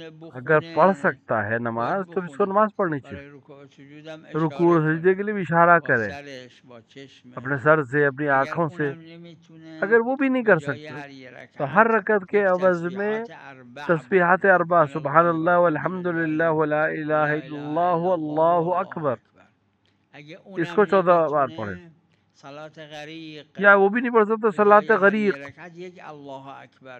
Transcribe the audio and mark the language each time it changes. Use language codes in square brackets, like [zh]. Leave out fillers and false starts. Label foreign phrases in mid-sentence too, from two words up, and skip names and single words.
[ur] اگر پڑھ [fa] بخونه [ur] سکتا ہے [fa] باید [ur] نماز تو اس کو [fa] بخونه. [ur] نماز پڑھنی چاہیے. [fa] برای رکوع و سجودم رکوع اشاره و [ur] سجدے کے [fa] کنه [ur] لیے بھی اشارہ [fa] با [ur] کرے، [fa] سرش با چشمش. [ur] اپنے سر سے، اپنی [fa] اگر [ur] آنکھوں سے. [fa] اونم نمیتونه [ur] اگر وہ بھی نہیں [fa] به [ur] کر [fa] جای [ur] سکتے [fa] هر یه [ur] تو ہر [fa] رکعت [ur] رکعت کے [fa] یک [ur] عوض میں [fa] تسبیحات اربع [ur] تسبیحات [fa] بخونه. [ur] اربع، [ar] سبحان سبحان الله اللہ والحمد والحمد للہ لله ولا الہ ولا الا اله اللہ الا الله واللہ والله اکبر. [fa] اکبر. اگه [ur] اس [fa] اونم [ur] کو 14 بار پڑھے. [fa] نمیتونه صلات غریق [ur] یا وہ بھی نہیں پڑھ سکتا [fa] به [ur] صلاۃ [fa] جای هر یه [ur] غریق، [fa] رکعت یک [ar] الله اکبر